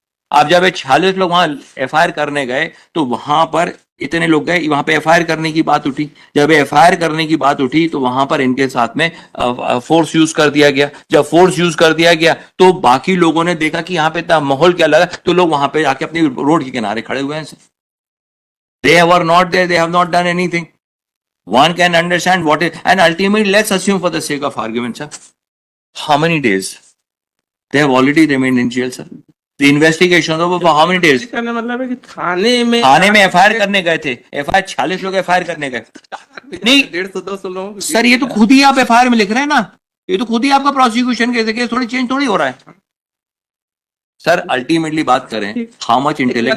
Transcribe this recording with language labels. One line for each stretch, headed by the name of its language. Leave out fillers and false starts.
Hindi: आप जब 46 लोग वहां एफआईआर करने गए तो वहां पर इतने लोग गए, वहां पे एफआईआर करने की बात उठी। जब एफआईआर करने की बात उठी तो वहां पर इनके साथ में फोर्स यूज कर दिया गया। जब फोर्स यूज कर दिया गया तो बाकी लोगों ने देखा कि यहाँ पे इतना माहौल क्या लगा, तो लोग वहां पे आके अपनी रोड के किनारे खड़े हुए हैं।
English: They were not there, they have not done anything. One can understand what is, and ultimately, let's assume for the sake of argument, sir, how many days? They have already remained in jail, sir. The investigation over for how many days?
Hindi: कहने का मतलब है कि थाने में FIR करने गए थे, FIR 46 लोग एफआईआर करने गए नहीं। 150-200 लोगों की सर ये तो खुद ही आप एफआईआर में लिख रहे हैं ना, ये तो खुद ही आपका प्रोसिक्यूशन केस थोड़ी चेंज थोड़ी हो रहा है।
English: sir ultimately
Hindi: बात करें,
English: how much intellect